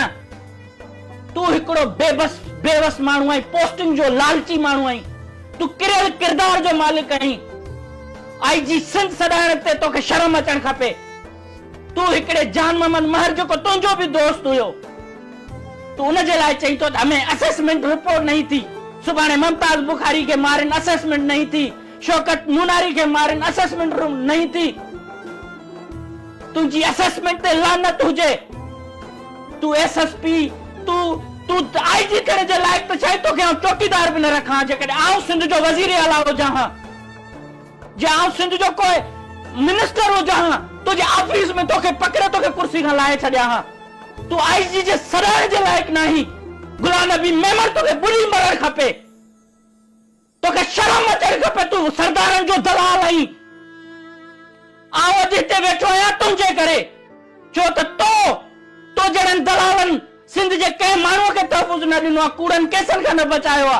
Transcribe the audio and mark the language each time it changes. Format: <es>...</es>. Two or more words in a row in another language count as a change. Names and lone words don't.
<sd>तूं हिकिड़ो बेवस माण्हू आहीं, पोस्टिंग जो लालची माण्हू आहीं। तूं किरियल किरदार जो मालिक आहीं। आईजी सिंध सॾाइण ते तोखे शर्म अचणु खपे। तूं हिकिड़े जान मोहम्मद महर जेको तुंहिंजो बि दोस्त हुयो, तूं उनजे लाइ चई थो त</sd> <ur>ہمیں اسیسمنٹ رپورٹ نہیں تھی.</ur> <sd>सुभाणे मुमताज बुखारी के मारिन</sd> <ur>اسیسمنٹ نہیں تھی,</ur> <sd>शौकत मुनारी के मारिन</sd> <ur>اسیسمنٹ نہیں تھی.</ur> <sd>तुझी असेसमेंट ते लानत हुजे। तू एसएसपी तू आईजी करे जे लायक तो शायद तो के</sd> <ur>چوکیدار بھی نہ رکھا.</ur> <sd>जेकॾहिं आउं सिंध जो वज़ीर आला हुजां हां, जे आउं सिंध जो कोई मिनिस्टर हुजां हां,</sd> <ur>تجھے آفس میں</ur> <sd>तोखे पकड़े तोखे कुर्सी खां लाहे छॾिया हां, तू आईजी जे सराइण जे लायक नहीं। गुलाम नबी मेमन तोखे बुरी मरण खपे। तोखे शर्म अचण खपे। तू सरदारनि जो दलाल आहीं। आउं अॼु हिते वेठो आहियां तुंहिंजे करे, छो त तो जहिड़नि दलालनि सिंध जे कंहिं माण्हूअ खे तहफ़ुज़ न ॾिनो आहे, कूड़नि केसनि खां न बचायो आहे।</sd>